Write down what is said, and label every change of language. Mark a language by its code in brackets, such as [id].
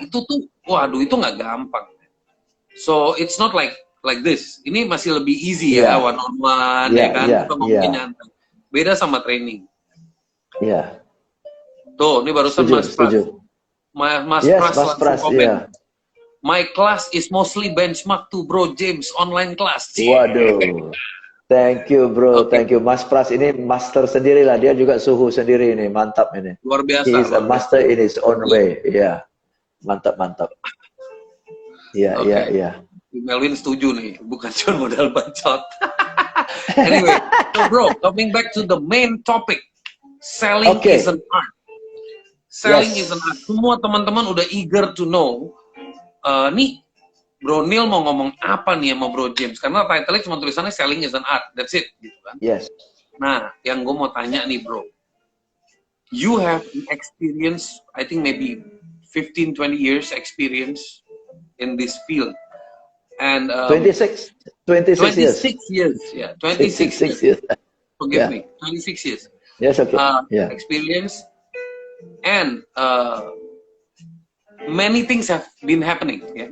[id] Itu tuh, waduh, itu nggak gampang. [en] So it's not like this. [id] Ini masih lebih easy ya, [en] one on one, [id] ya kan? Kita ngomongin nyantai. Beda sama training. Tuh, ini barusan Mas Pras. Mas Pras komen. [en] My class is mostly benchmark to Bro James online class. Waduh. Thank you, bro. Thank you. [id] Mas Pras ini master sendiri lah. Dia juga suhu sendiri ini. Mantap ini. Luar biasa. [en] He is a master in his own way. [id] Mantap. Iya. Melvin setuju nih, bukan cuma modal bacot. [en] Anyway, so bro, coming back to the main topic, selling is an art. Selling is an art. [id] Semua teman-teman udah [en] eager to know. [id] Nih, Bro Neil mau ngomong apa nih sama Bro James? Karena title-nya cuma tulisannya [en] selling is an art. That's it, [id] gitu kan? [en] Yes. [id] Nah, yang gue mau tanya nih, bro. [en] You have experience, I think maybe 15-20 years experience in this field. And 26 years. Yeah, 26 years. Forgive me, 26 years. Yes, okay. Experience, and many things have been happening. Yeah?